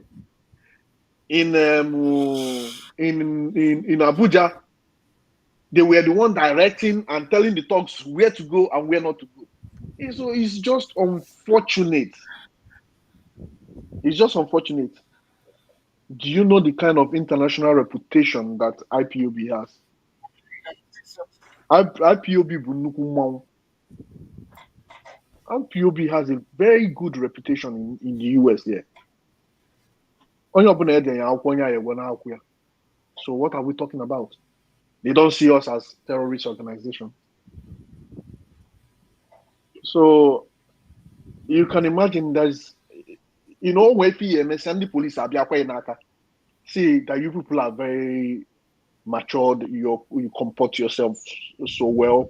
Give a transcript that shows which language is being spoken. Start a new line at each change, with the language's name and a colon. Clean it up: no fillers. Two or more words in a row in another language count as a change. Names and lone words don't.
English: In Abuja, they were the one directing and telling the thugs where to go and where not to go. So it's just unfortunate. It's just unfortunate. Do you know the kind of international reputation that IPOB has?
Igbo: IPOB bụ nnukwu mmanwụ.
English: IPOB has a very good reputation in the US here.
Igbo: Onye ọbụla ede ya akwụkwọ onye a ewe n'akwụkwọ ya.
English: So what are we talking about? They don't see us as terrorist organization. So you can imagine there's, where PMS and the police are see that you people are very matured, you comport yourself so well.